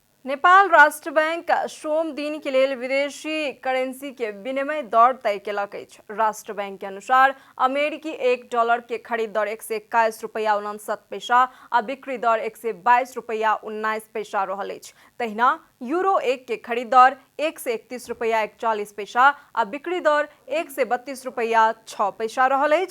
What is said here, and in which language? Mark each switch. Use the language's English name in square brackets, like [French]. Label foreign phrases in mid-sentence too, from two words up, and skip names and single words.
[Maithili] नेपाल राष्ट्र बैंक सोम दिन के लिए विदेशी करेंसी के विनिमय दर तय केलक अछि। राष्ट्र बैंक के अनुसार अमेरिकी $1 के खरीद दर 121 रुपया 59 पैसा आ बिक्री दर 122 रुपया 19 पैसा रहल अछि। तहिना यूरो 1 के खरीद दर 131 रुपया 41 पैसा आ बिक्री दर 132 रुपया 6 पैसा रहल अछि।